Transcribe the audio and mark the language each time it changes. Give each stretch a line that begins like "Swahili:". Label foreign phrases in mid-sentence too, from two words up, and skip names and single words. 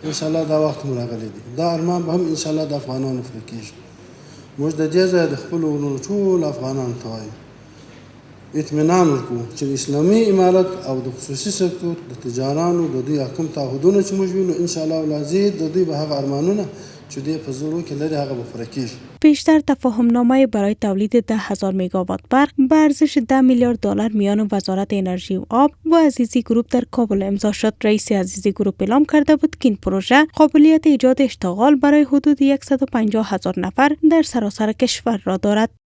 Pashto: انشاءالله دا وخت مو راغلی دی. دا ارمان به هم انشاءالله د افغانانو پوره کېږي. موږ د دې ځایه د خپلو ورونو ټول افغانانو ته وایو اطمینان ورکړو چې د اسلامي امارت او د خصوصي سکتور د تجارانو د دوی کوم تعهدونه چې موږ وینو
Arabic: ان شاء الله العزیز
Pashto: د دوی به هغه ارمانونه چې دوی په زړه کې لري هغه به پوره کیږي.
Persian: پیشتر تفاهمنامه برای تولید 10,000 مگاوات برق به ارزش 10 میلیارد دلار میان وزارت انرژی و آب و عزیزی گروپ در کابل امضا شد. رئیس عزیزی گروپ اعلام کرده بود که این پروژه قابلیت ایجاد اشتغال برای حدود 150,000 نفر در سراسر کشور را دارد.